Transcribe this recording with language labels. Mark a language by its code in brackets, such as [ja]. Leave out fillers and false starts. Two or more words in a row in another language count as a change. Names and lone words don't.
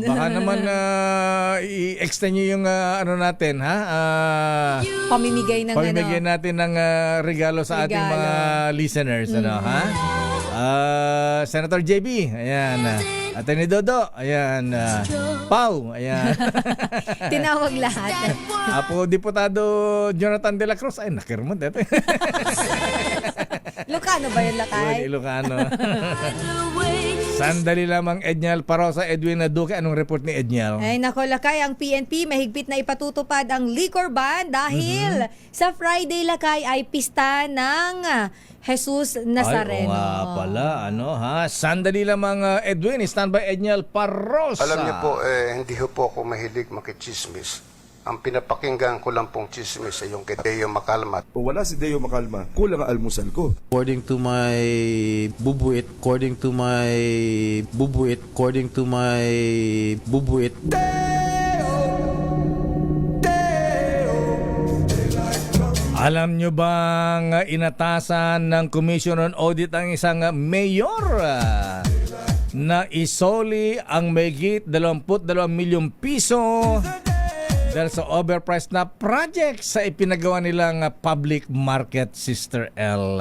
[tl] i-extend nyo yung natin, ha? Pamimigay natin ng regalo sa ating mga listeners, ha? Senator JB, ayan. Atty. Dodo, ayan. Pau, ayan. Tinawag lahat. Apo Diputado Jonathan De La Cruz, ay nakirmo dito. Lucano ba yun, Lakay? Ilocano. Sandali lamang, Edniel Parosa, Edwin Duque. Anong report ni Edniel? Ay nako, Lakay, ang PNP mahigpit na ipatutupad ang [en] liquor ban [tl] dahil sa Friday, Lakay, ay pista ng Jesus Nazareno. Ay, pala, Sandali lamang, Edwin, standby Edniel Parosa. Alam niyo po, hindi po ako mahilig makichismis. Ang pinapakinggan ko lang pong chismis ay yung kay Deo Macalma. Kung wala si Deo Macalma, kulang ang almusal ko. [en] According to my bubuit, [tl] Alam nyo bang inatasan ng Commission on Audit ang isang mayor na isoli ang mahigit 22 milyong piso dahil sa overpriced na project sa ipinagawa nilang [en] public market, [tl] Sister L.